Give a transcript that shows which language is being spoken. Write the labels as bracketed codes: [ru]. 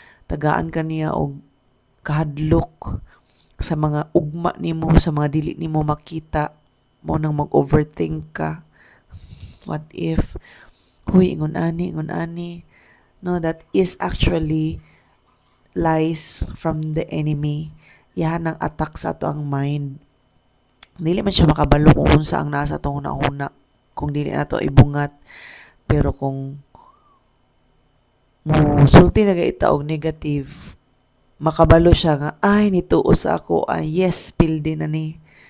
[ceb] Tagaan ka niya og kahadlok sa mga ugma nimo, sa mga dili nimo makita, mo nang mag-overthink ka. [en] What if? [ceb] Huy, ingon ani. [en] No, that is actually lies from the enemy. [ceb] Yan ang attack sa ato ang mind. Dili man siya makabalo kung unsa ang nasa atong una-una. Kung dili na to ibungat. Pero kung mo sulti na gaita og negative, makabalo siya nga, ay, nituo sa ako, ay, yes, pildi na ni.